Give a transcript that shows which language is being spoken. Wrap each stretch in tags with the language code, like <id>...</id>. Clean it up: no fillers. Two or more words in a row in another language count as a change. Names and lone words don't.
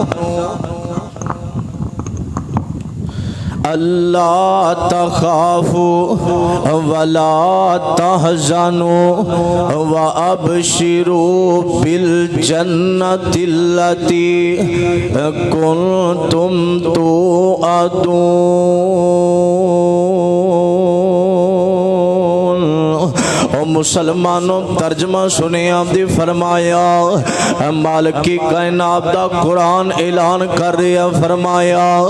<ar>ألا تخافوا ولا تحزنوا و أبشروا بالجنة التي كنتم توعدون.</ar> <ur>مسلمانوں ترجمہ سنے آپنے فرمایا مالک کی کائنات دا قرآن اعلان کر رہا فرمایا</ur>